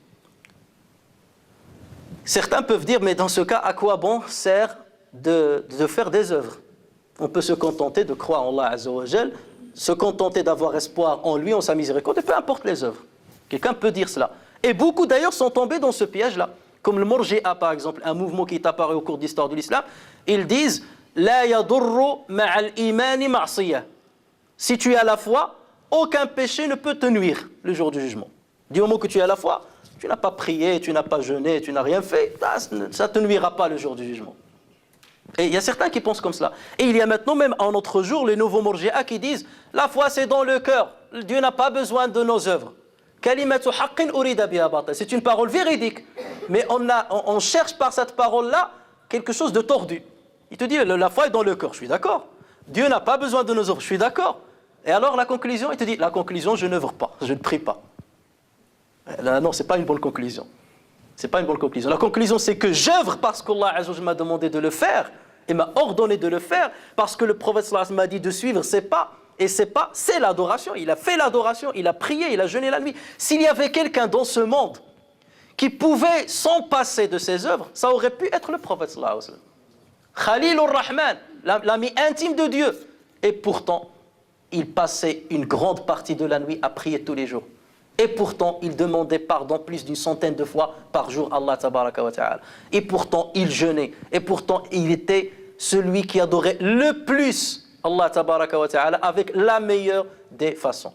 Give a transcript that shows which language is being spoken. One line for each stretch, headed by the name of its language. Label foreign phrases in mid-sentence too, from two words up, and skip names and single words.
French: Certains peuvent dire, mais dans ce cas, à quoi bon sert de faire des œuvres? On peut se contenter de croire en Allah
Arabic: عز وجل,
French: se contenter d'avoir espoir en lui, en sa miséricorde, et peu importe les œuvres. Quelqu'un peut dire cela. Et beaucoup d'ailleurs sont tombés dans ce piège-là. Comme le Murji'a par exemple, un mouvement qui est apparu au cours de l'histoire de l'islam, ils disent «
Arabic: لا يضر مع الإيمان معصية
French: » Si tu as la foi, aucun péché ne peut te nuire le jour du jugement. Du moment que tu as la foi, tu n'as pas prié, tu n'as pas jeûné, tu n'as rien fait, ça ne te nuira pas le jour du jugement. Et il y a certains qui pensent comme cela. Et il y a maintenant même en notre jour les nouveaux Murji'a qui disent la foi c'est dans le cœur, Dieu n'a pas besoin de nos œuvres.
Arabic: كلمة حق أريد بها باطل.
French: C'est une parole véridique, mais on cherche par cette parole-là quelque chose de tordu. Il te dit, la foi est dans le cœur, je suis d'accord. Dieu n'a pas besoin de nos œuvres, je suis d'accord. Et alors la conclusion, il te dit, la conclusion, je n'œuvre pas, je ne prie pas. Là, non, ce n'est pas une bonne conclusion. C'est pas une bonne conclusion. La conclusion, c'est que j'œuvre parce qu'Allah
Arabic: عز وجل
French: m'a demandé de le faire et m'a ordonné de le faire, parce que le prophète
Arabic: صلى الله عليه وسلم
French: m'a dit de suivre ses pas. Et ses pas, c'est l'adoration. Il a fait l'adoration, il a prié, il a jeûné la nuit. S'il y avait quelqu'un dans ce monde qui pouvait s'en passer de ses œuvres, ça aurait pu être le prophète
Arabic: صلى الله عليه وسلم. خليل الرحمن,
French: l'ami intime de Dieu. Et pourtant, il passait une grande partie de la nuit à prier tous les jours. Et pourtant, il demandait pardon plus d'une centaine de fois par jour à Allah
Arabic: تبارك وتعالى.
French: Et pourtant, il jeûnait. Et pourtant, il était celui qui adorait le plus Allah
Arabic: تبارك وتعالى
French: avec la meilleure des façons.